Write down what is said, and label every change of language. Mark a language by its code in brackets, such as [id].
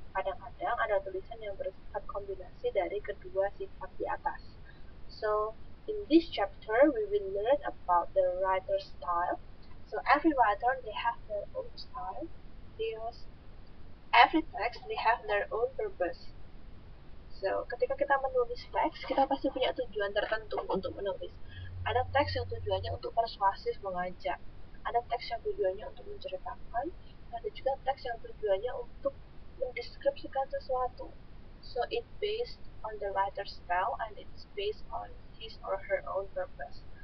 [id] Kadang-kadang ada tulisan yang bersifat kombinasi dari kedua sifat di atas. [en] So, in this chapter, we will learn about the writer's style. So, every writer, they have their own style. Because every text, they have their own purpose. [id] So, ketika kita menulis teks, kita pasti punya tujuan tertentu untuk menulis. Ada teks yang tujuannya untuk persuasif, mengajak. Ada teks yang tujuannya untuk menceritakan. Ada juga teks yang tujuannya untuk mendeskripsikan sesuatu. [en] So, it's based on the writer's style and it's based on his or her own purpose.